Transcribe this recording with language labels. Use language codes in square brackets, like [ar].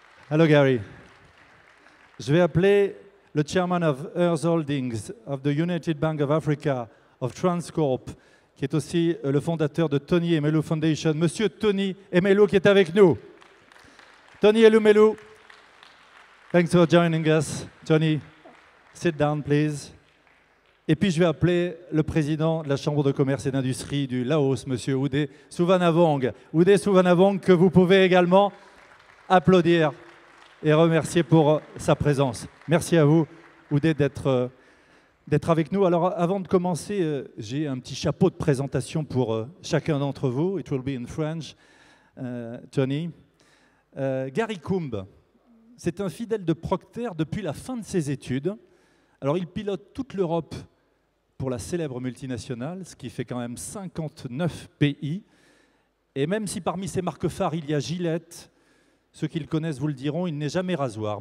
[en] Hello Gary. [fr] Je vais appeler le chairman of Earth Holdings, of the United Bank of Africa, of Transcorp, qui est aussi le fondateur de Tony Elumelu Foundation, Monsieur Tony Elumelu qui est avec nous. [en] Tony Elumelu, thanks for joining us. Tony, sit down please. [fr] Et puis je vais appeler le président de la Chambre de commerce et d'industrie du Laos, Monsieur Oudé Souvanavong. Oudé Souvanavong, que vous pouvez également applaudir et remercier pour sa présence. Merci à vous, Oudé, d'être avec nous. Alors, avant de commencer, j'ai un petit chapeau de présentation pour chacun d'entre vous. [en] It will be in French, Tony. [fr] Gary Coombe, c'est un fidèle de Procter depuis la fin de ses études. Alors, il pilote toute l'Europe pour la célèbre multinationale, ce qui fait quand même 59 pays. Et même si parmi ses marques phares, il y a Gillette, ceux qui le connaissent vous le diront, il n'est jamais rasoir.